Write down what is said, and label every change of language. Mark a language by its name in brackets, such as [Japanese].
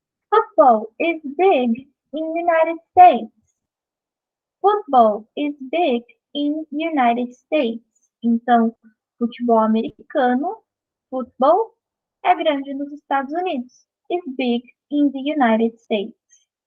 [English] Football is big in United States. Football is big in United States. [Portuguese] Então, futebol americano, football, é grande nos Estados Unidos. [English] Is big in the United States.